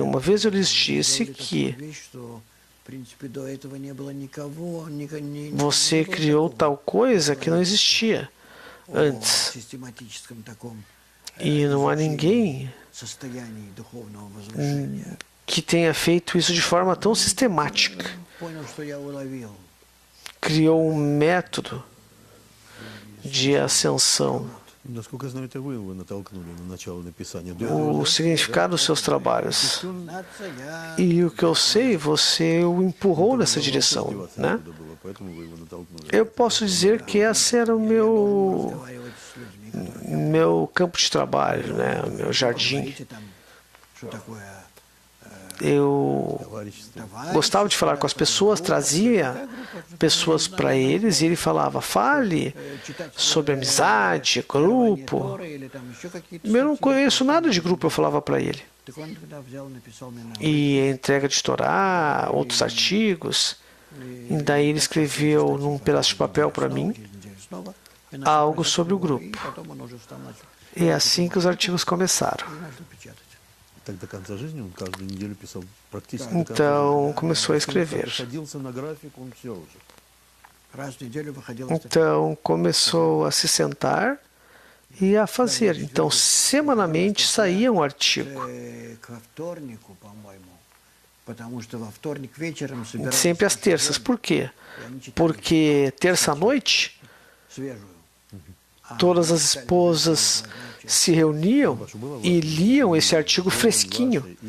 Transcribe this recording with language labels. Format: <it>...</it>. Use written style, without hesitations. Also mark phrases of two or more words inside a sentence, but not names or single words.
<pt>Uma vez eu lhes disse que você criou tal coisa que não existia antes. E não há ninguém que tenha feito isso de forma tão sistemática. Criou um método de ascensão.</pt> <ru>Насколько я знаю, это вы его натолкнули на начало написания.</ru> <pt>O significado dos seus trabalhos. E o que eu sei, você o empurrou nessa direção, né?</pt> <ru>Поэтому вы его натолкнули.</ru> <pt>Eu posso dizer que esse era o meu campo de trabalho, né? O meu jardim. Eu gostava de falar com as pessoas, trazia pessoas para eles e ele falava, fale sobre amizade, grupo. Eu não conheço nada de grupo, eu falava para ele. E a entrega de Torá, outros artigos. E daí ele escreveu num pedaço de papel para mim algo sobre o grupo. E é assim que os artigos começaram.</pt> <ru>Так до конца жизни он каждую неделю писал практически.</ru> <pt>Então começou a escrever.</pt> <ru>Садился на график, он все уже.</ru> <pt>Então começou a se sentar e a fazer. Então semanalmente saía um artigo. Sempre às terças. Por quê? Porque terça-noite todas as esposas se reuniam e liam esse artigo fresquinho.</pt>